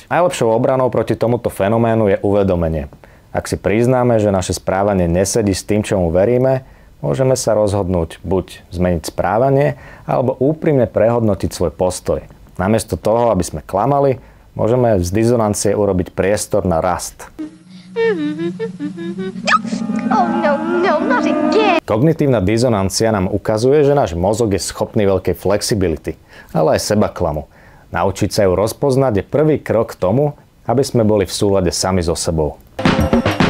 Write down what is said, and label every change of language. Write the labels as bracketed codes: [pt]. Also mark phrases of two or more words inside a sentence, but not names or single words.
[sk] Najlepšou obranou proti tomuto fenoménu je uvedomenie. Ak si priznáme, že naše správanie nesedí s tým, čomu veríme, môžeme sa rozhodnúť buď zmeniť správanie, alebo úprimne prehodnotiť svoj postoj. Namiesto toho, aby sme klamali, môžeme z dizonancie urobiť priestor na rast. [en] Oh no, not again. [sk] Kognitívna dizonancia nám ukazuje, že náš mozog je schopný veľkej flexibility, ale aj sebaklamu. Naučiť sa ju rozpoznať je prvý krok k tomu, aby sme boli v súlade sami so sebou.